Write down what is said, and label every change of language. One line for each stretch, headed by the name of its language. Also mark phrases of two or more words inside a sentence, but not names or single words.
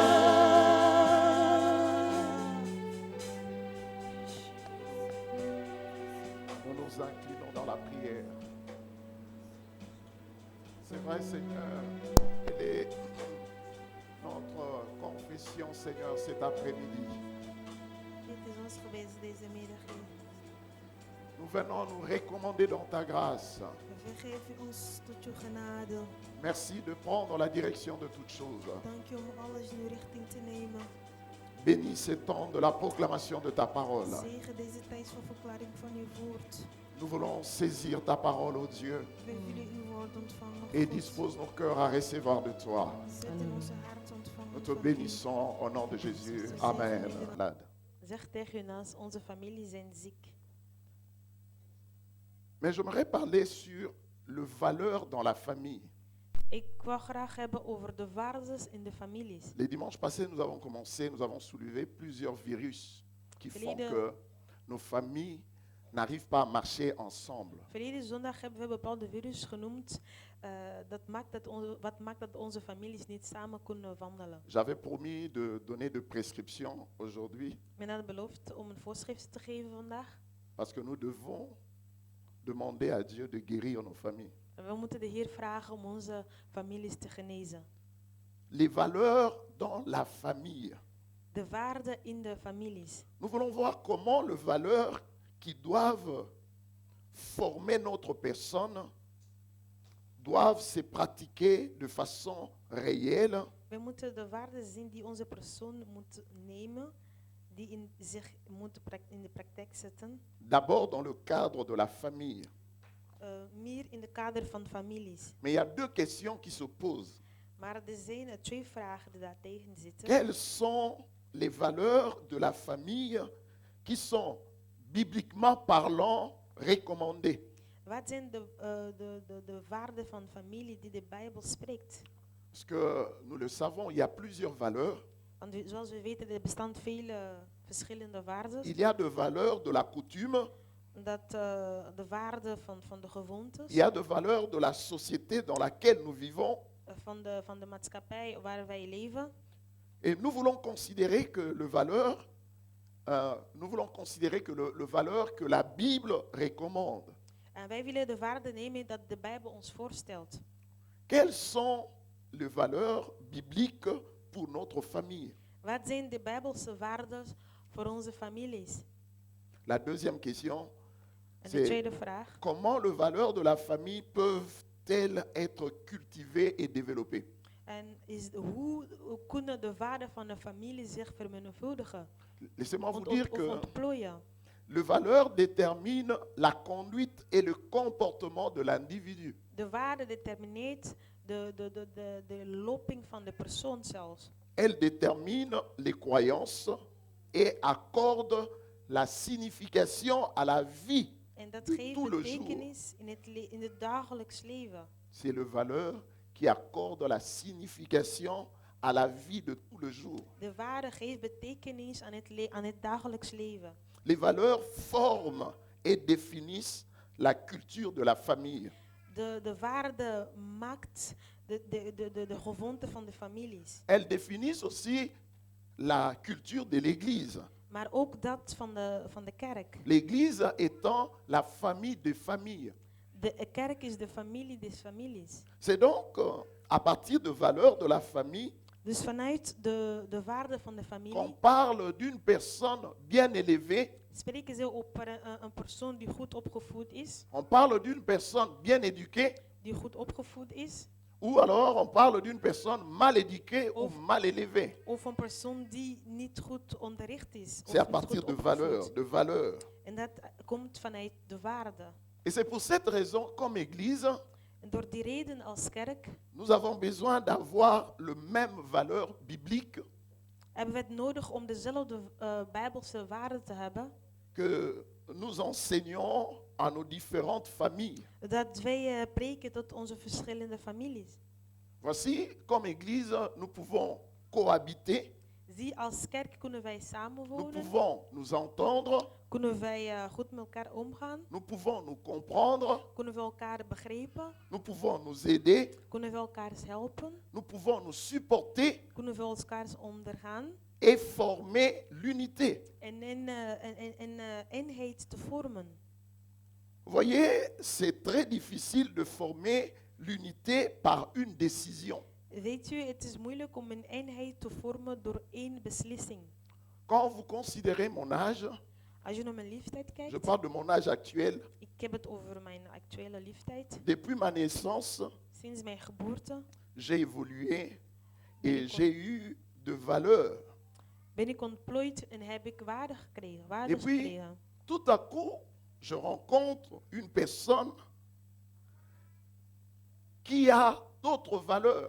French: Nous nous inclinons dans la prière. C'est vrai, Seigneur, quelle est notre confession, Seigneur, cet après-midi.
Dutch: Dit is ons gebed deze middag, Heer.
French: Nous venons nous recommander dans ta grâce.
Dutch: We vergeven ons tot uw genade.
French: Merci de prendre la direction de toutes choses.
Dutch: Dank u om alles in uw richting te nemen.
French: Bénis ce temps de la proclamation de ta parole.
Dutch: Zegen deze tijd van verklaring van uw woord.
French: Nous voulons saisir ta parole, ô Dieu,
Dutch: We willen uw woord ontvangen.
French: et
Dutch: God.
French: dispose nos cœurs à recevoir de toi.
Dutch: Zet in onze hart ontvangen.
French: Nous te
Dutch: van u.
French: bénissons au nom de Jésus. Amen.
Dutch: Zeg tegen u naast, onze familie zijn ziek.
French: Mais j'aimerais parler sur le valeur dans la famille.
Dutch: Ik wou graag hebben over de waardes in de families.
French: Les dimanches passés, nous avons soulevé plusieurs virus qui font que nos familles n'arrivent pas à marcher ensemble.
Dutch: Verleden zondag hebben we bepaalde virus genoemd. Wat maakt dat onze families niet samen kunnen wandelen.
French: J'avais promis de donner de prescriptions aujourd'hui
Dutch: Men had beloofd om een voorschrift te geven vandaag.
French: parce que nous devons demander à Dieu de guérir nos familles.
Dutch: We moeten de Heer vragen om onze families te genezen.
French: Les valeurs dans la famille.
Dutch: De waarden in de families.
French: Nous voulons voir comment les valeurs qui doivent former notre personne doivent se pratiquer de façon réelle.
Dutch: We moeten de waarden zien die onze persoon moet nemen, die zich moet in de praktijk zetten.
French: D'abord dans le cadre de la famille.
Dutch: Meer in de kader van families.
French: Mais il y a deux questions qui se posent.
Dutch: Maar er zijn twee vragen die daar tegen zitten.
French: Quelles sont les valeurs de la famille qui sont bibliquement parlant recommandées?
Dutch: Wat zijn de waarden van familie die de Bijbel spreekt?
French: Parce que nous le savons, il y a plusieurs valeurs.
Dutch: Want zoals we weten, er bestaan veel verschillende waarden.
French: Il y a de valeurs de la coutume,
Dutch: Dat de waarden van de gewoontes,
French: il y a de valeurs de la société dans laquelle nous vivons.
Dutch: van de maatschappij waar wij leven.
French: Et nous voulons considérer que nous voulons considérer que le valeur que la Bible recommande.
Dutch: En wij willen de waarden nemen dat de Bijbel ons voorstelt.
French: Quelles sont les valeurs bibliques pour notre famille?
Dutch: Wat zijn de Bijbelse waarden voor onze families?
French: La deuxième question,
Dutch: En de
French: c'est
Dutch: tweede vraag.
French: comment les valeurs de la famille peuvent-elles être cultivées et développées?
Dutch: En hoe kunnen de waarden van de familie zich vermenigvuldigen?
French: Laissez-moi vous
Dutch: Of
French: dire que
Dutch: ontplooien?
French: les valeurs déterminent la conduite et le comportement de l'individu.
Dutch: De waarde determineert de loping van de persoon zelfs.
French: Elles déterminent les croyances et accordent la signification à la vie
Dutch: En dat de geeft
French: tout le jour.
Dutch: betekenis in het dagelijks leven.
French: C'est les valeurs qui accordent la signification à la vie de tout le jour.
Dutch: De waarde geeft betekenis aan het dagelijks leven.
French: Les valeurs forment et définissent la culture de la famille.
Dutch: De waarde maakt de gewoonte van de families.
French: Elles définissent aussi la culture de l'Église.
Dutch: Maar ook dat van de kerk.
French: L'Église étant la famille des familles.
Dutch: De kerk is de familie des families.
French: C'est donc à partir de valeurs de la famille
Dutch: Dus vanuit de waarde van de familie
French: qu'on parle d'une personne bien élevée.
Dutch: spreken ze over een persoon die goed opgevoed is.
French: On parle d'une personne bien éduquée,
Dutch: Die goed opgevoed is.
French: ou alors on parle d'une personne mal éduquée ou mal élevée.
Dutch: Of een persoon die niet goed onderricht is.
French: C'est à
Dutch: Of niet
French: partir
Dutch: goed
French: de
Dutch: opgevoed.
French: valeurs.
Dutch: En dat komt vanuit de waarde.
French: Et c'est pour cette raison, comme Église,
Dutch: En door die reden als kerk
French: nous avons besoin d'avoir le même valeur biblique
Dutch: hebben we het nodig om dezelfde Bijbelse waarden te hebben.
French: que nous enseignons à nos différentes familles.
Dutch: Dat wij preken tot onze verschillende families.
French: Voici, comme Église, nous pouvons cohabiter,
Dutch: Zie, als kerk kunnen wij
French: nous
Dutch: samenwonen.
French: pouvons nous entendre,
Dutch: Kunnen wij goed met elkaar omgaan.
French: nous pouvons nous comprendre,
Dutch: Kunnen we elkaar begrijpen.
French: nous pouvons nous aider,
Dutch: Kunnen we elkaar helpen.
French: nous pouvons nous supporter
Dutch: Kunnen we elkaar ondergaan.
French: et former l'unité.
Dutch: En een eenheid te vormen.
French: Vous voyez, c'est très difficile de former l'unité par une décision.
Dutch: Weet u, het is moeilijk om een eenheid te vormen door één beslissing.
French: Quand vous considérez mon âge,
Dutch: Als je naar mijn leeftijd
French: je
Dutch: kijkt,
French: parle de mon âge actuel,
Dutch: ik heb het over mijn actuele leeftijd.
French: depuis ma naissance,
Dutch: Sinds mijn geboorte
French: j'ai évolué et j'ai eu de valeurs.
Dutch: ben ik ontplooid en heb ik waarde gekregen.
French: Et
Dutch: Waardes
French: puis,
Dutch: gekregen.
French: tout à coup, je rencontre une personne qui a d'autres valeurs.